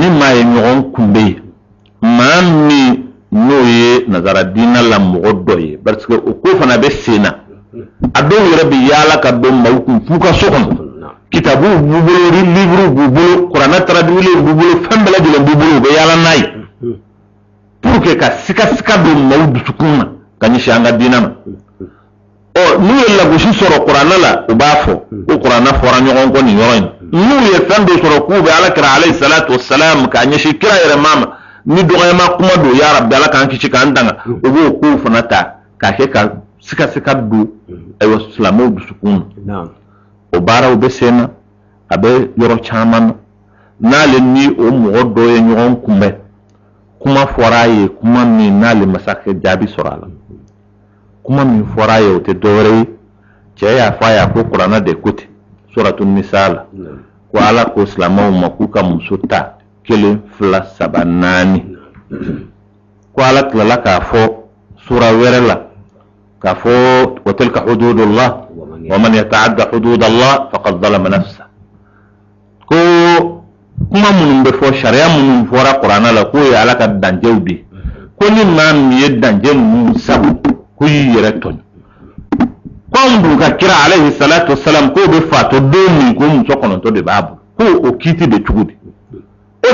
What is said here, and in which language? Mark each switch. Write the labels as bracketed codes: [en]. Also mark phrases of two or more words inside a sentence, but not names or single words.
[bm] maa ye ɲɔgɔn kunbɛ yen maa min n'o ye nazara diina la mɔgɔ dɔ ye parce que o ko fana bɛ sen na a dɔw yɛrɛ bɛ yaala ka don maaw kun f'u ka so kɔnɔ kitabuw b'u bolo livrew b'u bolo kuranɛ traduilenw b'u bolo fɛn bɛɛ lajɛlen b'u bolo u bɛ yaala n'a ye pour que ka sika don maaw dusukun na ka ɲɛsin an ka diina ma n'u ye lagosi sɔrɔ kuranɛ la u b'a fɔ ko kuranɛ fɔra ɲɔgɔn kɔ nin yɔrɔ in n'u ye fɛn dɔ sɔrɔ k'u bɛ ala kira [ar] عليه الصلاة والسلام [bm] k'a ɲɛsin kira yɛrɛ ma ni dɔgɔyama kuma don [ar] يا رب [bm] ala k'an kisi k'an tanga u b'o kow fana ta k'a kɛ ka sika don ayiwa silamɛw dusukun na o baaraw bɛ sen na a bɛ yɔrɔ caman na n'ale ni o mɔgɔ dɔ ye ɲɔgɔn kunbɛn kuma fɔra a ye kuma min n'ale masakɛ jaabi sɔrɔ a la kuma min fɔra a ye o tɛ dɔwɛrɛ ye cɛ y'a fɔ a ye a ko kuranɛ de ko ten suratu nisa la ko ala ko silamɛw ma k'u ka muso ta 1 2 3 4 ko ala tilala k'a fɔ sura wɛrɛ la k'a fɔ [ar] وتلك حدود الله ومن يتعد حدود الله فقد ظلم نفسه [bm] ko kuma minnu bɛ fɔ sariya minnu fɔra kuranɛ la k'o ye ala ka danjɛw de ko ni maa min ye danje ninnu sabu ko y'i yɛrɛ tɔɲɔ k'anw dun ka kira [ar] عليه الصلاة والسلام [bm] k'o bɛ fatɔ don min ko muso 9 de b'a bolo ko o kiiti bɛ cogo di o